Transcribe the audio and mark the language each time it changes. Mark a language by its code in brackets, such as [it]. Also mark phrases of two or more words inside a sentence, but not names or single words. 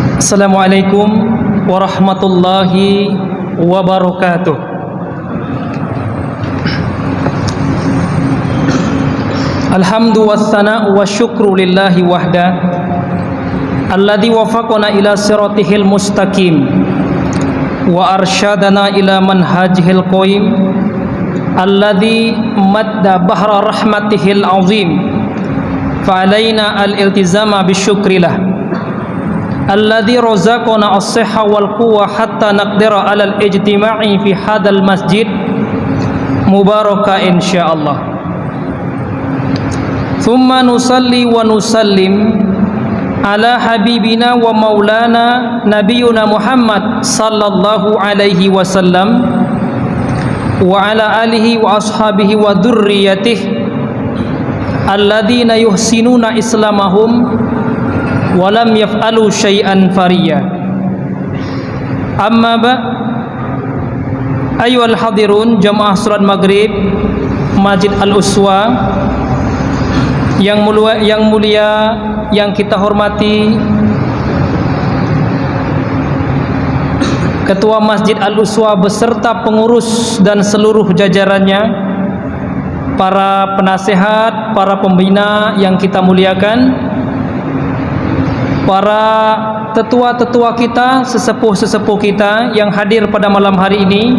[ar] السلام عليكم ورحمة الله وبركاته. الحمد والثناء والشكر لله وحده الذي وفقنا إلى صراطه المستقيم وأرشدنا إلى منهجه القائم الذي مد بحر رحمته العظيم فعلينا الالتزام بشكر الله الذي رزقنا الصحة والقوة حتى نقدر على الاجتماع في هذا المسجد المبارك إن شاء الله. ثم نصلي ونسلم على حبيبنا ومولانا نبينا محمد صلى الله عليه وسلم وعلى آله وأصحابه وذريته الذين يحسنون إسلامهم ولم يفعلوا شيئا فريا. أما بعد أيها الحاضرون [id] jamaah salat maghrib Masjid Al-Uswa yang mulia yang kita hormati, Ketua Masjid Al-Uswa beserta pengurus dan seluruh jajarannya, para penasehat, para pembina yang kita muliakan, para tetua-tetua kita, sesepuh-sesepuh kita yang hadir pada malam hari ini.